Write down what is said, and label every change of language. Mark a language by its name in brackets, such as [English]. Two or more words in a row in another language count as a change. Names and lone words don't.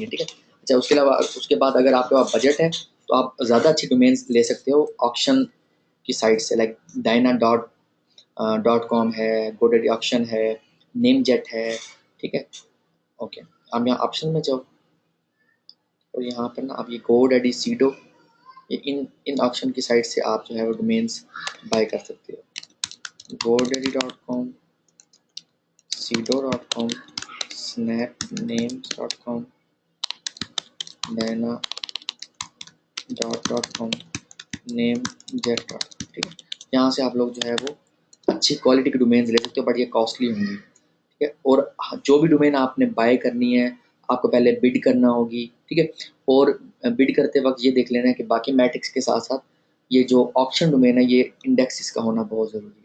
[Hindi] ठीक है, अच्छा, उसके अलावा उसके बाद अगर आपके पास बजट है तो आप ज़्यादा अच्छी डोमेन्स ले सकते हो ऑक्शन की साइट से, लाइक डायना डॉट कॉम है, गोडेडी ऑक्शन है, नेम जेट है। ठीक है, ओके, आप यहाँ ऑप्शन में जाओ और यहाँ पर ना आप ये गोडेडी सीडो, ये इन इन ऑप्शन की साइट से आप जो है वो [English] domains buy [Hindi] कर सकते हो। godaddy.com, sido.com, snapnames.com, dana.com, namejet.com। ठीक है, यहाँ से आप लोग जो है वो अच्छी क्वालिटी की डोमेन्स ले सकते हो, बट ये कॉस्टली होंगी। ठीक है, और जो भी डोमेन आपने बाय करनी है आपको पहले बिड करना होगी। ठीक है, और बिड करते वक्त ये देख लेना है कि बाकी मैट्रिक्स के साथ साथ ये जो [English] option domain [Hindi] है ये इंडेक्स इसका होना बहुत ज़रूरी है।